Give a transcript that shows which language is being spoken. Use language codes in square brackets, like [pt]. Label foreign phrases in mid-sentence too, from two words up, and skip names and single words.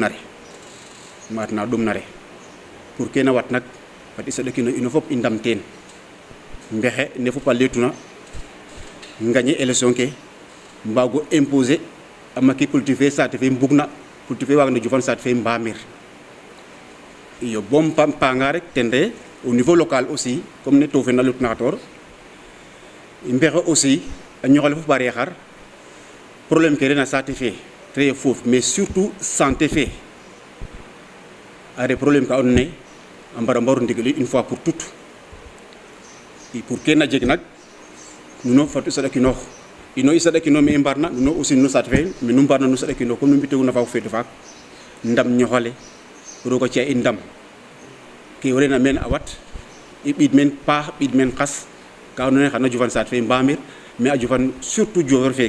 [srr] na re pour kene wat nak fat i saɗakino ino fop i ndam teen mbexe ne fop a letuna gagner élection ke mbago imposer a maki politique fe saate fe mbugna politique fe wagna jofan saate fe mbamir iyo bom panga rek ten re [fr] au niveau local aussi comme [srr] ne to fe na lutna xator i mbexe aussi a ñoxale fop bare xar problème ke rena saate fe très foof [fr] mais surtout santé [srr] fe a re problème ka andoona ye a mbara mbaru ndigil [fr] une fois pour toutes [srr] i pour kene a jeg nak nuno fatu saɗakinoox ino i saɗakino me i mbarna nuno aussi nu saate fe mais nu mbarna nu saɗakino comme nu mbiteguna fa feetu faak ndam ñoxale roga ci'a in ndam ke warena meen a wat i ɓiid meen paax ɓiid meen xas ka andoona ye xana jofan saate fe mbamir mais a jofan surtout Diofior fe